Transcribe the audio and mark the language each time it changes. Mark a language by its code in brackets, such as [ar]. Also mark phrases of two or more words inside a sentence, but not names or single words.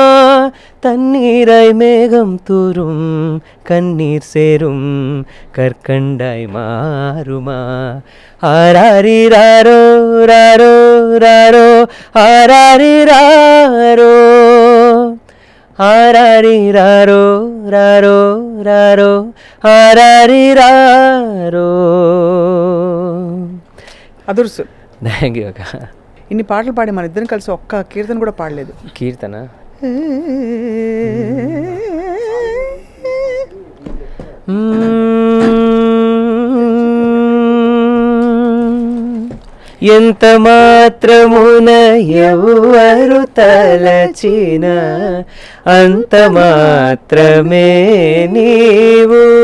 [ta] தண்ணீராய் மேகம் தூரும் கண்ணீர் சேரும் கற்கண்டாய் மாறுமா. ஆராரி ராரோ ராரோ ராரோ ஆராரி ராரோ ஆராரி ராரோ ராரோ ராரோ ஆராரி ராரో. [te] అదుర్సు. [en] thank you అక్క. [te] ఇన్ని పాటలు పాడి మన ఇద్దరం కలిసి ఒక్క కీర్తన కూడా పాడలేదు. కీర్తన ఎంత మాత్రమున ఎవరు తలచిన అంత మాత్రమే నీవు.